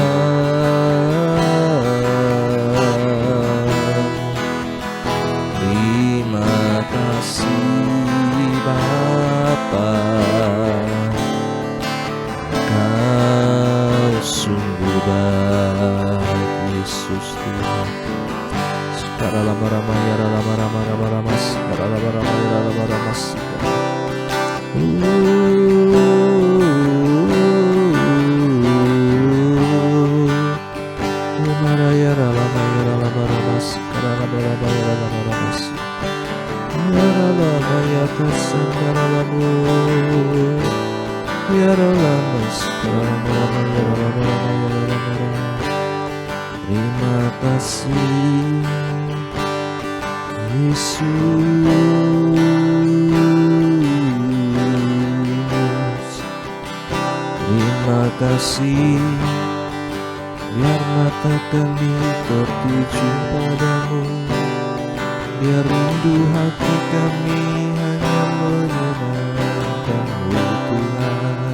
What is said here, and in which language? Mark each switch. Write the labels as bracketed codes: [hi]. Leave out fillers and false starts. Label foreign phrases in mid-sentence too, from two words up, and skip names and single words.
[id] Terima kasih Bapa, Kau sungguh baik Yesus Tuhan. Sikaralama rama yaralama rama rama rama sikaralama rama yaralama rama sikaralama yaralama yaralama rama sikaralama rama yaralama rama yaralama yakasan yaralama yaralama sikaralama rama yaralama rama yaralama rama. Terima kasih Yesus, terima kasih. Biar mata kami tertuju padamu, biar rindu hati kami hanya menyenangkan-Mu Tuhan.